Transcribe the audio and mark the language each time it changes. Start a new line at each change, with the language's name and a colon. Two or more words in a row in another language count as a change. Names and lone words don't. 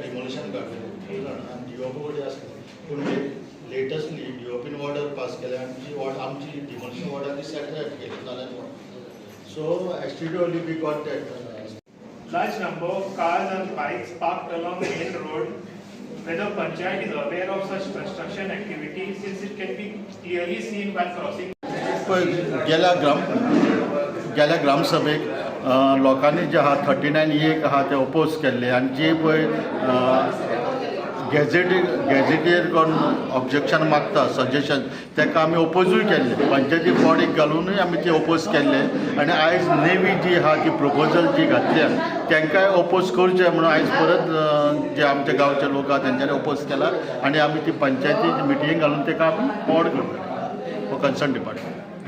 Konkani: परमिशन काढलेली आणि DOP कडे असली पण लेटेस्टली DOPन
English: order pass
Konkani: केल्या आमची
English: demolition order
Konkani: सेटल केली जाल्यार
English: so STW we got that large number of cars and bikes parked along the main road. Whether Panchayat is aware of such construction activity since it can be clearly seen while crossing.
Konkani: गेल्या ग्रामसभेक लोकांनी जे आहा 39A आहा ते ओपोज केल्ले आनी जे पळय गॅझेटेर कोण ऑब्जेक्शन मागता सजेशन ताका आमी ओपोजूय केल्ले पंचायती बॉडीक घालूनय आमी ते ओपोज केल्ले आनी आयज नेवी जी आहा ती प्रपोजल जी घातल्या तांकांय ओपोज करचे म्हणून आयज परत जे आमच्या गांवचे लोक आहा तेंच्यांनी ओपोज केला आनी आमी ती पंचायती मिटींग घालून ताका आमी फॉर्ड करता हो
English: concern department